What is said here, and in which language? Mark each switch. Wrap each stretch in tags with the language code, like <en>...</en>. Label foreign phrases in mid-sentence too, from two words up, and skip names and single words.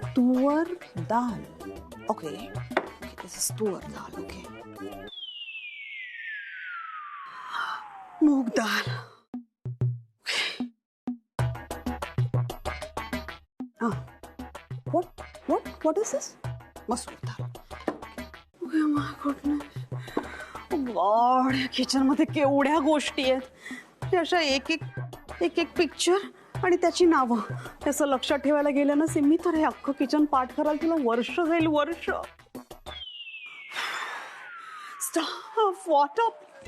<mr>तुअर दाल.</mr> <en>ओके, this is तुअर दाल.</en> <mr>ओके, मूग दाल.</mr> <en>What is this?</en> <mr>मसूर दाल.</mr> <en>Oh my goodness. गॉड,</en> <mr>किचन मध्ये केवढ्या गोष्टी आहेत. अशा एक एक पिक्चर आणि त्याची नावं. त्याचं लक्षात ठेवायला गेलं ना सिम्मी तर हे अख्खं किचन पाठ करायला तुला वर्ष जाईल.</mr> <en>वर्ष. Stop. What up.</en>